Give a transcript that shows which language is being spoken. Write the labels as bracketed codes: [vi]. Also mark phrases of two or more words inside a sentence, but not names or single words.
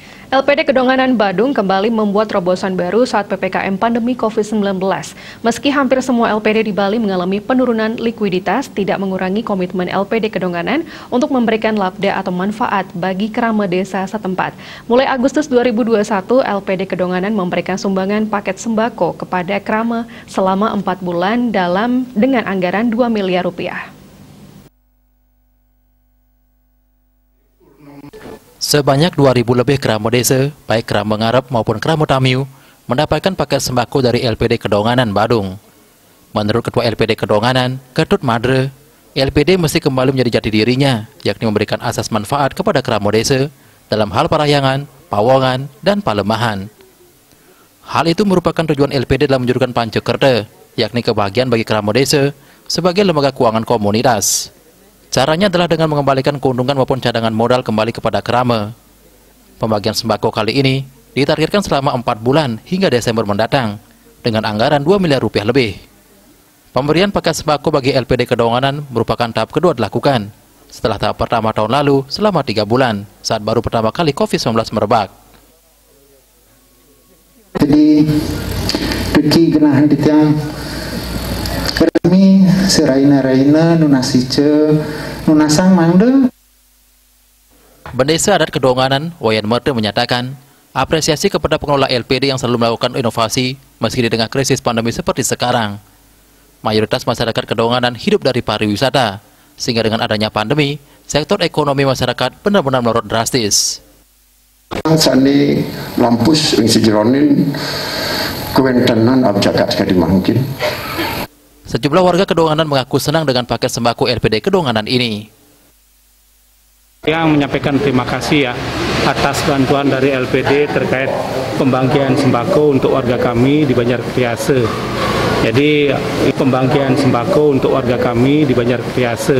[id] LPD Kedonganan Badung kembali membuat terobosan baru saat PPKM pandemi COVID-19. Meski hampir semua LPD di Bali mengalami penurunan likuiditas, tidak mengurangi komitmen LPD Kedonganan untuk memberikan labda atau manfaat bagi kerama desa setempat. Mulai Agustus 2021, LPD Kedonganan memberikan sumbangan paket sembako kepada kerama selama 4 bulan dengan anggaran 2 miliar rupiah. Sebanyak 2.000 lebih kerama desa, baik kerama ngarep maupun kerama tamiu, mendapatkan paket sembako dari LPD Kedonganan Badung. Menurut Ketua LPD Kedonganan, Ketut Madre, LPD mesti kembali menjadi jati dirinya, yakni memberikan asas manfaat kepada kerama desa dalam hal parahyangan, pawongan, dan palemahan. Hal itu merupakan tujuan LPD dalam menjadikan Pancekerta, yakni kebahagiaan bagi kerama desa sebagai lembaga keuangan komunitas. Caranya adalah dengan mengembalikan keuntungan maupun cadangan modal kembali kepada kerama. Pembagian sembako kali ini ditargetkan selama 4 bulan hingga Desember mendatang dengan anggaran 2 miliar rupiah lebih. Pemberian paket sembako bagi LPD Kedonganan merupakan tahap kedua dilakukan setelah tahap pertama tahun lalu selama 3 bulan saat baru pertama kali COVID-19 merebak. [ban] Jadi, bagi genahan di tiang kami seraina-raina nunasice nunasang mangde. [id] Bendesa Adat Kedonganan, Wayan Merte menyatakan apresiasi kepada pengelola LPD yang selalu melakukan inovasi meski di tengah krisis pandemi seperti sekarang. Mayoritas masyarakat Kedonganan hidup dari pariwisata, sehingga dengan adanya pandemi, sektor ekonomi masyarakat benar-benar melorot drastis. [ban] Sani lampus yang sejeronin kewentanan abjagat sekali mungkin. [id] Sejumlah warga Kedonganan mengaku senang dengan paket sembako LPD Kedonganan ini. Yang menyampaikan terima kasih ya atas bantuan dari LPD terkait pembagian sembako untuk warga kami di Banjarkriase. Jadi pembagian sembako untuk warga kami di Banjarkriase.